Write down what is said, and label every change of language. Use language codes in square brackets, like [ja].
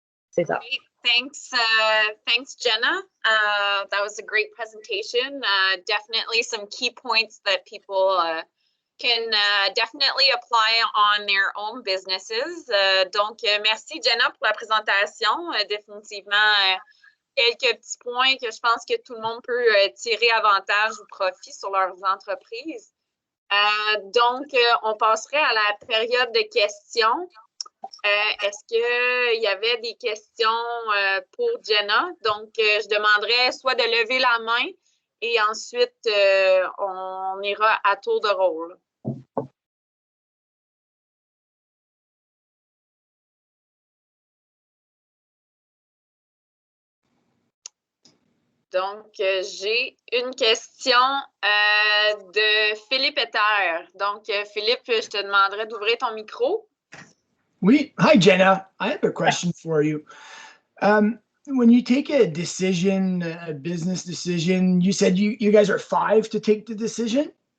[en] Say so. Great. Thanks, Jenna. That was a great presentation. Definitely some key points that people can definitely apply on their own businesses. [fr] Donc, merci Jenna pour la présentation. Définitivement, quelques petits points que je pense que tout le monde peut tirer avantage ou profit sur leurs entreprises. Donc, on passerait à la période de questions. Est-ce qu'il y avait des questions pour Jenna? Donc, je demanderais soit de lever la main et ensuite, on ira à tour de rôle. Donc, j'ai une question de Philippe Ether. Donc, Philippe, je te demanderais d'ouvrir ton micro. [en] Hi, Jenna. I have a question for you. When you take a decision, a business decision, you said you guys are 5 to take the decision.